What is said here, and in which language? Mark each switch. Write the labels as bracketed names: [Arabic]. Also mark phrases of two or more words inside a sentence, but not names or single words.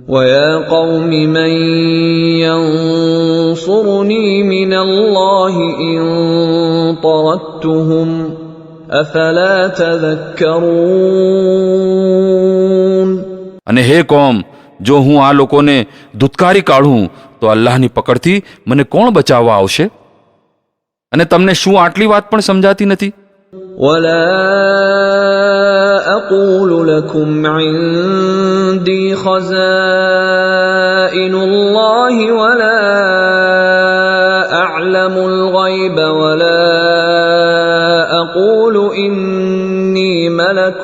[Arabic] وَيَا قَوْمِ مَنْ يَنْصُرُنِي مِنَ اللَّهِ إِنْ طَرَدتُّهُمْ أَفَلَا تَذَكَّرُونَ [Gujarati] અને હે કોમ, જો હું આ લોકોને ધુતકારી કાઢું તો અલ્લાહની પકડથી મને કોણ બચાવવા આવશે? અને તમને શું આટલી વાત પણ સમજાતી નથી? [Arabic] وَلَا أَقُولُ لَكُمْ عِنْدِي خَزَائِنُ اللَّهِ وَلَا أَعْلَمُ الْغَيْبَ وَلَا أَقُولُ إِنِّي مَلَكٌ